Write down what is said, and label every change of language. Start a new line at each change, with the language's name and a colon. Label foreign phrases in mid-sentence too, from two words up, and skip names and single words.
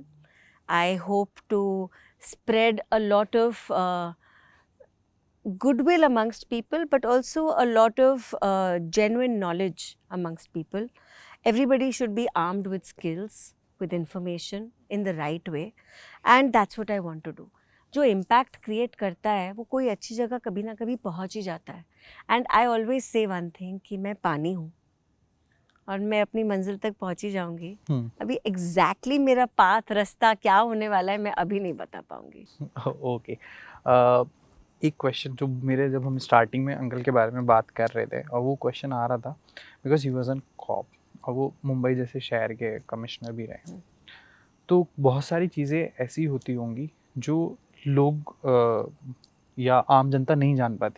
English: I hope to spread a lot of goodwill amongst people, but also a lot of genuine knowledge amongst people. Everybody should be armed with skills, with information in the right way, and that's what I want to do.
Hindi: जो
English: impact create
Hindi: करता है वो कोई अच्छी जगह कभी ना कभी पहुंच ही जाता है.
English: And I always say one thing
Hindi: कि मैं पानी हूँ और मैं अपनी मंजिल तक पहुंच ही जाऊंगी. अभी exactly मेरा पाथ रास्ता क्या होने वाला है मैं अभी नहीं बता पाऊंगी. ओके, एक क्वेश्चन जो मेरे, जब हम स्टार्टिंग में अंकल के बारे में बात कर रहे थे और वो क्वेश्चन आ रहा था,
English: because he was an cop
Hindi: और वो मुंबई जैसे शहर के कमिश्नर भी रहे, तो बहुत सारी चीज़ें ऐसी होती होंगी जो लोग या आम जनता नहीं जान पाती.